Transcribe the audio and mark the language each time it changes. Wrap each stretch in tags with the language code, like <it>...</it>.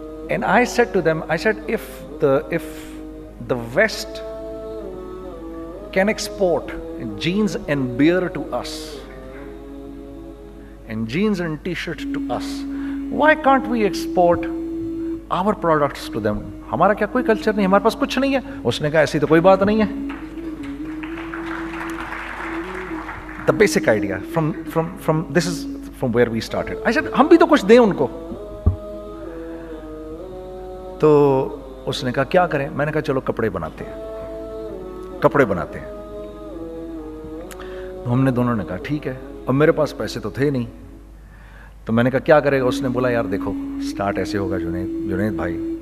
<en>And I said to them, I said, if the West can export jeans and beer to us, and jeans and t-shirts to us, why can't we export our products to them?</en> <ur>ہمارا کیا کوئی culture نہیں, ہمارے پاس کچھ نہیں ہے. اس نے کہا ایسی تو کوئی بات نہیں ہے.</ur> <en>The basic idea this is from where we started. I said,</en> <ur>ہم بھی تو کچھ دیں ان کو. تو اس نے کہا کیا کریں. میں نے کہا چلو کپڑے بناتے ہیں. ہم نے دونوں نے کہا ٹھیک ہے. اب میرے پاس پیسے تو تھے نہیں, تو میں نے کہا کیا کرے گا. اس نے بولا یار دیکھو, سٹارٹ ایسے ہوگا جنید بھائی,</ur>